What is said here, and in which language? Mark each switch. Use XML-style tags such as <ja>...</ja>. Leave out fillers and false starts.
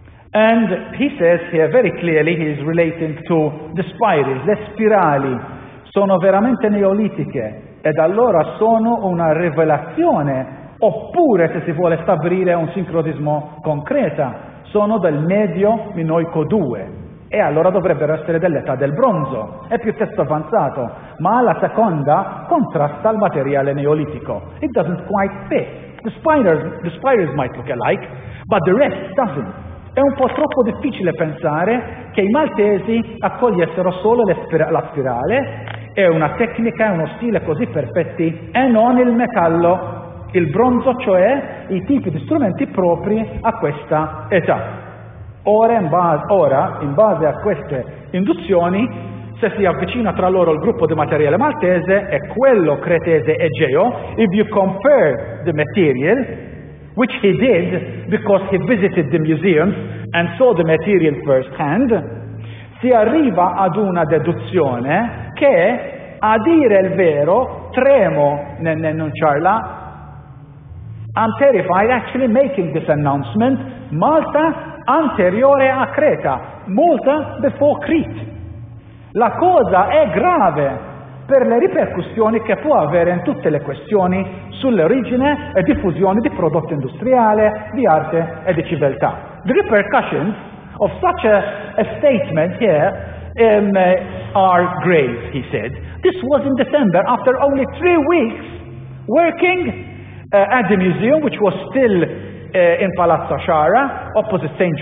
<en>And he says here very clearly, he is relating to the spirals.</en> <it>Le spirali sono veramente neolitiche ed allora sono una rivelazione, oppure, se si vuole stabilire un sincronismo concreta, sono del medio minoico 2 e allora dovrebbero essere dell'età del bronzo. È piuttosto avanzato, ma la seconda contrasta al materiale neolitico.</it> <en>It doesn't quite fit. The spirals might look alike, but the rest doesn't.</en> <it>È un po' troppo difficile pensare che i maltesi accogliessero solo la spirale e una tecnica e uno stile così perfetti e non il metallo, il bronzo, cioè i tipi di strumenti propri a questa età. Ora, in base a queste induzioni, se si avvicina tra loro il gruppo di materiale maltese e quello cretese egeo,</it> <en>if you compare the material, which he did because he visited the museums and saw the material firsthand,</en> <it>si arriva ad una deduzione che, a dire il vero, tremo nell'annunciarla.</it> <en>I'm terrified actually making this announcement.</en> <it>Malta anteriore a Creta,</it> <en>Malta before Crete.</en> <it>La cosa è grave per le ripercussioni che può avere in tutte le questioni sull'origine e diffusione di prodotto industriale, di arte e di civiltà.</it> <en>The repercussions of such a statement here are grave, he said. This was in December, after only 3 weeks working at the museum, which was still in Palazzo Sciarra, opposite St.</en>